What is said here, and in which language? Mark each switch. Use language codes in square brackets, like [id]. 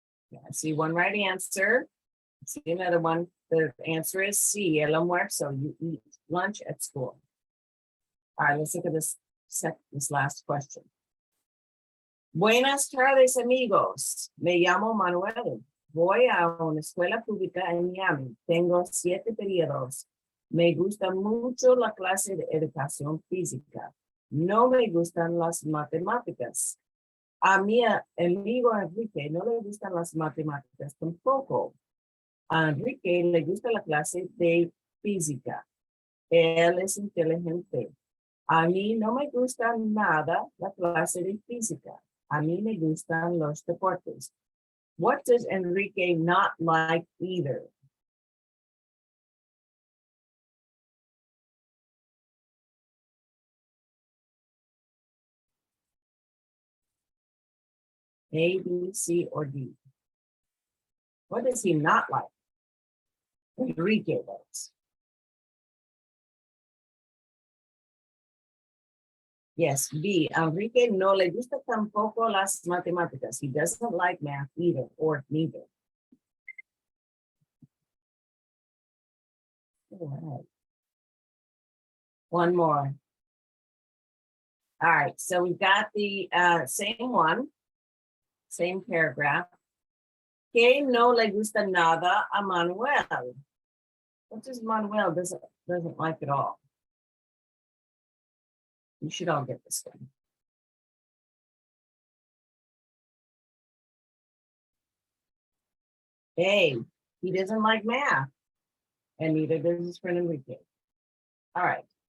[en] Yeah, I see one right answer. I see another one. The answer is C, el almuerzo. You eat lunch at school. All right, let's look at this last question. [es] Buenas tardes, amigos. Me llamo Manuel. Voy a una escuela pública en Miami. Tengo 7 periodos. Me gusta mucho la clase de educación física. No me gustan las matemáticas. A mi amigo Enrique no le gustan las matemáticas tampoco. A Enrique le gusta la clase de física. Él es inteligente. A mí no me gusta nada la clase de física. A mí me gustan los deportes. [en] What does Enrique not like either? A, B, C, or D? What does he not like? Enrique does. Yes, B. [es] Enrique no le gusta tampoco las matemáticas. [en] He doesn't like math either, or neither. All right. One more. All right, so we've got the same one, same paragraph. [es] Que no le gusta nada a Manuel. [en] What does Manuel doesn't like at all? You should all get this one. A, he doesn't like math. And neither does his friend Enrique. All right.